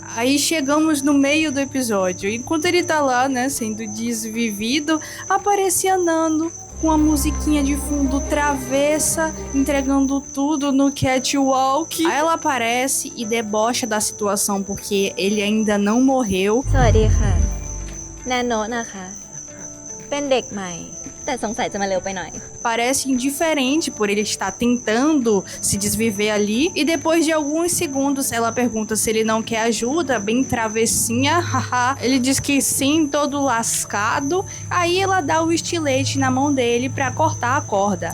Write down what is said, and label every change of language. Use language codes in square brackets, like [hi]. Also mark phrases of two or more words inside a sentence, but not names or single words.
[pt] Aí chegamos no meio do episódio. Enquanto ele tá lá, né, sendo desvivido, aparece a Nano com a musiquinha de fundo travessa, entregando tudo no catwalk. Aí ela aparece e debocha da situação porque ele ainda não morreu. [th] สวัสดีค่ะแนนโนะนะคะเป็นเด็กใหม่แต่สงสัยจะมาเร็วไปหน่อย [pt] Parece indiferente por ele estar tentando se desviver ali. E depois de alguns segundos, ela pergunta se ele não quer ajuda, bem travessinha, haha. Ele diz que sim, todo lascado. Aí ela dá o estilete na mão dele pra cortar a corda.